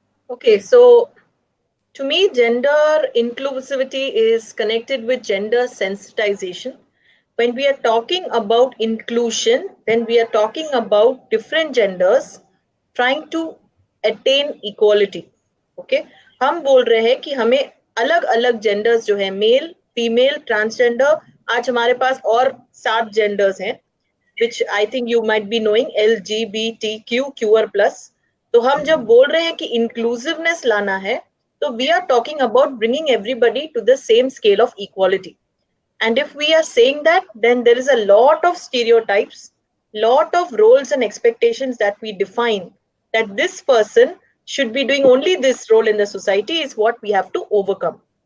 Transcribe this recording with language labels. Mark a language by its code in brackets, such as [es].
[en] Okay, so to me, gender inclusivity is connected with gender sensitization. When we are talking about inclusion, then we are talking about different genders trying to attain equality. [hi] Okay, हम बोल रहे हैं कि हमें अलग अलग genders जो है मेल फीमेल ट्रांसजेंडर, आज हमारे पास और 7 genders हैं [en] which I think you might be knowing, [hi] LGBTQ QR+. तो हम जब बोल रहे हैं कि inclusiveness लाना है, तो [en] we are talking about bringing everybody to the same scale of equality. And if we are saying that, then there is a lot of stereotypes, lot of roles and expectations that we define that this person should be doing only this role in the society is what we have to overcome.